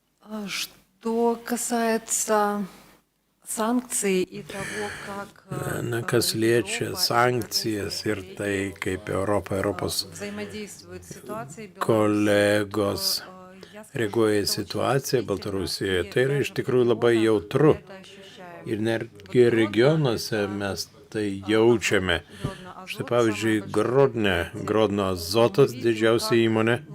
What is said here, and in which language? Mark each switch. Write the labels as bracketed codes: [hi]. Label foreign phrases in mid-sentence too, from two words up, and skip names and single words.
[ru] Что касается санкций и того, как [lt] kas liečia sankcijas ir tai, kaip Europos [ru] взаимодействует ситуация [lt] kolegos reaguoja į situaciją Baltarusijoje, tai yra iš tikrųjų labai jautru. Ir netgi regionuose mes tai jaučiame. Štai pavyzdžiui, Grodno azotas, didžiausia įmonė.